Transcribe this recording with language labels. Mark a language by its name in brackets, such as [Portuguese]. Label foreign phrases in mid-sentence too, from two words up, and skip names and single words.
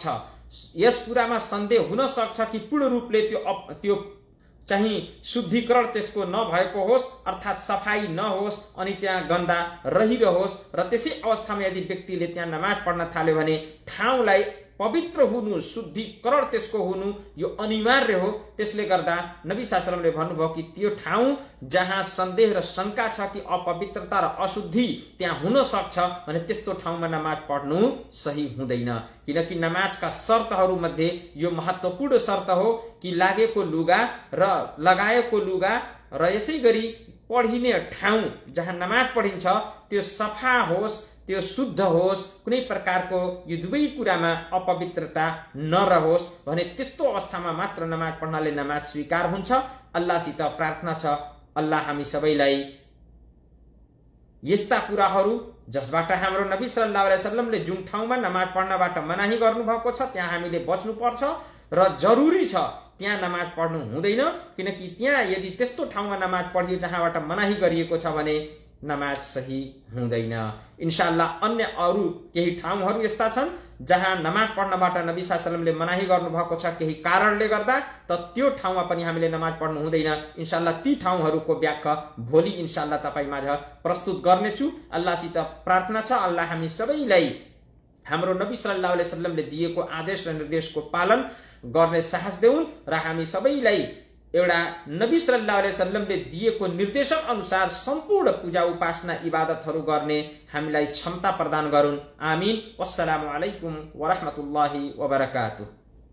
[Nepali] यस कुरामा सन्देह हुन सक्छ कि पूर्ण रूपले त्यो चाहिँ शुद्धिकरण त्यसको नभएको होस् अर्थात सफाई नहोस् अनि त्यहाँ गन्दा रहिरहोस् र त्यसै अवस्थामा यदि व्यक्तिले त्यहाँ नमाज पढ्न थाल्यो भने ठाउँलाई पवित्र हुनु, शुद्धिकरण त्यसको हुनु यो अनिवार्य हो। त्यसले गर्दा नबी [Arabic] صلى الله عليه وسلم [Nepali] भन्नुभयो कि त्यो ठाउँ जहाँ सन्देह र शंका छ कि अपवित्रता र अशुद्धि त्यहाँ हुन सक्छ भने त्यस्तो ठाउँमा नमाज पढ्नु सही हुँदैन। किनकि नमाजका शर्तहरू मध्ये यो महत्त्वपूर्ण शर्त हो कि लागेको लुगा र लगाएको लुगा र यसैगरी पढिने ठाउँ जहाँ नमाज पढिन्छ त्यो सफा होस्, त्यो शुद्ध होस्, कुनै प्रकारको यो दुवै कुरामा अपवित्रता नरहोस् भने त्यस्तो अवस्थामा मात्र नमाज पढ्नाले नमाज स्वीकार हुन्छ। अल्लाहसित प्रार्थना छ अल्लाह हामी सबैलाई यस्ता कुराहरू जसबाट हाम्रो नबी [Arabic] صلى الله عليه وسلم [Nepali] जुन ठाउँमा नमाज पढ्नबाट मनाही गर्नुभएको छ त्यहाँ हामीले बच्नुपर्छ र जरुरी छ त्यहाँ नमाज पढ्नु हुँदैन। किनकि त्यहाँ यदि त्यस्तो ठाउँमा नमाज पढियो जहाँबाट मनाही गरिएको छ भने नमाज सही हुँदैन। इन्शाअल्लाह अन्य अरू केही ठाउँहरू यस्ता छन् जहाँ नमाज पढ्नबाट नबी [Arabic] صلى الله عليه وسلم [Nepali] मनाही गर्नुभएको छ केही कारणले गर्दा, त त्यो ठाउँमा पनि हामीले नमाज पढ्नु हुँदैन। इन्शाअल्लाह ती ठाउँहरूको व्याख्या भोलि इन्शाअल्लाह तपाईमाझ प्रस्तुत गर्नेछु। अल्लाहसित प्रार्थना छ अल्लाह हामी सबैलाई हाम्रो नबी [Arabic] صلى الله عليه وسلم [Nepali] दिएको आदेश र निर्देशको पालन गर्ने साहस देउन् र हामी सबैलाई एउटा नबी [Arabic] صلى الله عليه وسلم [Nepali] दिएको निर्देशन अनुसार सम्पूर्ण पूजा उपासना इबादतहरू गर्ने हामीलाई क्षमता प्रदान गरून्। आमीन। [Arabic] والسلام عليكم ورحمة الله وبركاته.